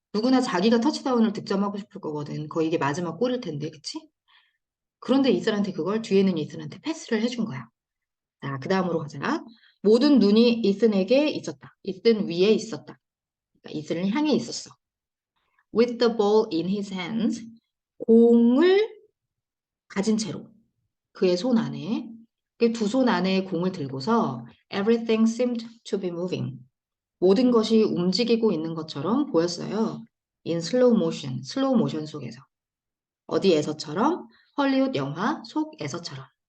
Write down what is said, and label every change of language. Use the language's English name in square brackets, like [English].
[Korean] 누구나 자기가 터치다운을 득점하고 싶을 거거든. 거의 이게 마지막 골일 텐데, 그치? 그런데 이슬한테 그걸 뒤에는 이슬한테 패스를 해준 거야. 자, 그 다음으로 가자. 모든 눈이 이슨에게 있었다. 이슨 위에 있었다. 그러니까 이슨을 향해 있었어. [English] With the ball in his hands. [Korean] 공을 가진 채로. 그의 손 안에. 그 두 손 안에 공을 들고서 [English] everything seemed to be moving. [Korean] 모든 것이 움직이고 있는 것처럼 보였어요. [English] In slow motion, [Korean] 슬로우 모션 속에서. 어디에서처럼? 헐리우드 영화 속에서처럼.